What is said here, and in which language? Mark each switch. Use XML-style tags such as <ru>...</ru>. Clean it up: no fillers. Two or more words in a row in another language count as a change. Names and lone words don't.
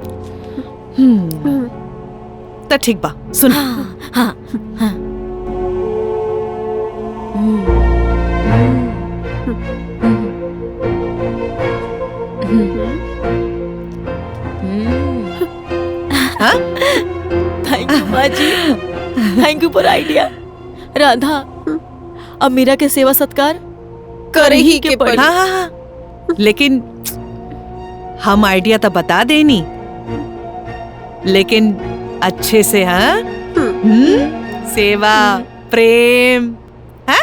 <bho>तो ठीक बा, सुन। हाँ हाँ हाँ।</bho> <en>thank you</en> <bho>माँ जी,</bho> <en>thank you for idea.</en> <bho>राधा, अब मीरा के सेवा सत्कार करे ही के पड़ी। हाँ हाँ हाँ, लेकिन हम आइडिया तो बता देनी, लेकिन अच्छे से। हाँ, सेवा प्रेम, हाँ?</bho>